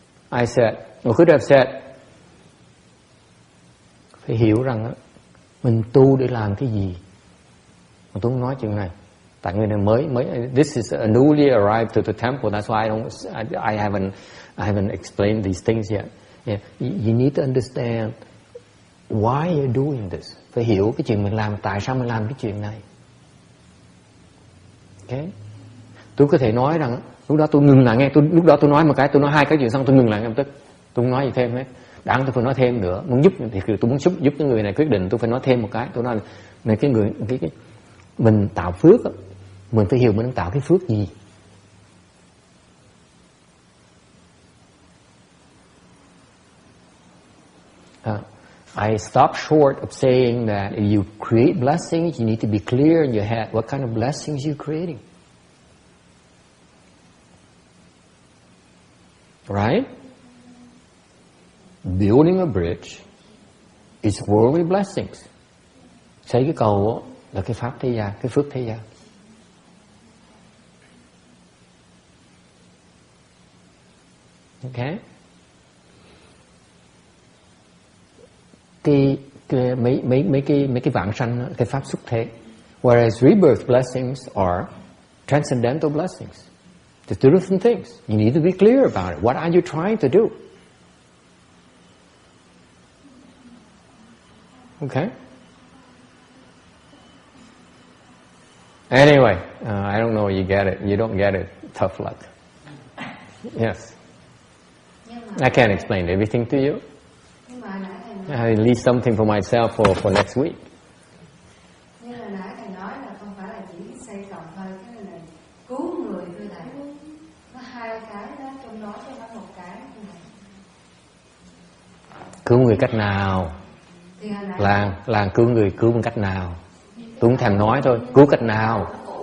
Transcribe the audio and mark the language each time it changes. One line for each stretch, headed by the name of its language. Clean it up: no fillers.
English: I could have said,
Vietnamese: phải hiểu rằng mình tu để làm cái gì. Mà tôi không nói chuyện này. Tại người này mới.
English: This is a newly arrived to the temple. That's why I haven't explained these things yet. Yeah. You need to understand why you're doing this.
Vietnamese: Phải hiểu cái chuyện mình làm, tại sao mình làm cái chuyện này. Okay. Tôi có thể nói rằng lúc đó tôi ngừng lại nghe, lúc đó tôi nói một cái, tôi nói hai cái chuyện xong tôi ngừng lại ngay lập tức. Tôi không nói gì thêm hết. Đáng tôi phải nói thêm nữa. Muốn giúp thì tôi muốn giúp cái người này quyết định, tôi phải nói thêm một cái. Tôi nói là cái người mình tạo phước, mình phải hiểu mình đang tạo cái phước gì.
English: I stopped short of saying that if you create blessings, you need to be clear in your head what kind of blessings you're creating. Right? Building a bridge is worldly blessings.
Vietnamese: Xây cái cầu là cái pháp thế gian, cái phước thế gian.
English: Okay?
Vietnamese: mấy cái vãng sanh, cái pháp xuất thế.
English: Whereas rebirth blessings are transcendental blessings. They're two different things. You need to be clear about it. What are you trying to do? Okay? Anyway, I don't know you get it. You don't get it. Tough luck. Yes. I can't explain everything to you. I leave something for myself for next week.
Vietnamese: Như là nãy thầy nói là không phải là chỉ xây cộng thôi, cái này là cứu người thôi thầy. Nó hai cái đó, trong đó chứ không phải một cái. Cứu người cách nào? Là cứu người cứu bằng cách nào? Tôi không thèm nói thôi. Cứu cách nào?